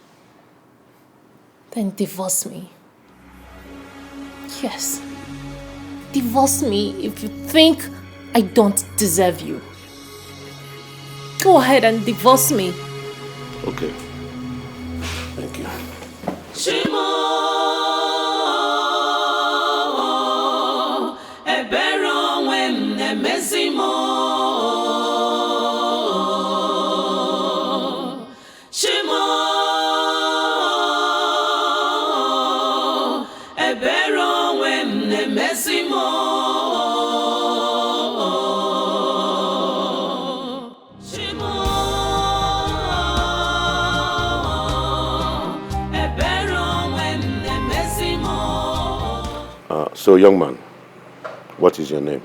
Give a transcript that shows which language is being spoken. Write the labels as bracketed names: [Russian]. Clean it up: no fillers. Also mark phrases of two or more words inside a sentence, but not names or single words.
[English] Then divorce me. Yes. Divorce me if you think I don't deserve you. Go ahead and divorce me. Okay. Thank you. Shimo, ebero when nemezimo. Shimo, ebero when nemezimo. So, young man, what is your name?